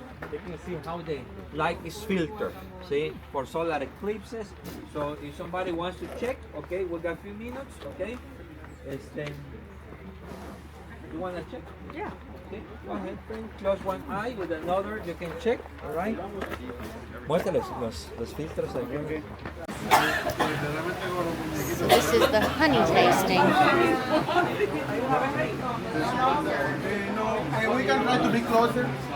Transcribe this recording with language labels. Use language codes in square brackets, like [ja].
[en] They can see how the light is filtered, see, for solar eclipses. So if somebody wants to check, okay, we got a few minutes, okay, you want to check? Yeah. Okay, go ahead, friend. Close one eye with another. You can check. All right. [es] Muéstrales los filtros ahí. [en] So this is the honey tasting. We can try to be closer.